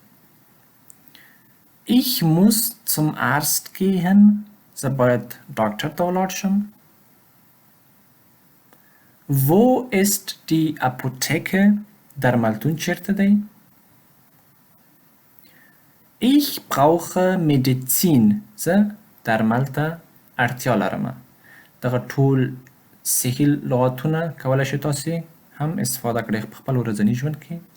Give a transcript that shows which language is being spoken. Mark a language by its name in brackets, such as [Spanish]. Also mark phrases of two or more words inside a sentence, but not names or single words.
[German] Ich muss zum Arzt gehen. [Pashto] زه باید ډاکټر ته ولاړ شم. [German] Wo ist die Apotheke? [Pashto] درملتون چیرته دی؟ [German] Ich brauche Medizin. [Pashto] زه درمل ته اړتیا لرم. دغه ټول صحیح لغاتونه کولی شئ تاسې هم استفاده کړئ په خپل ورځني ژوند کې.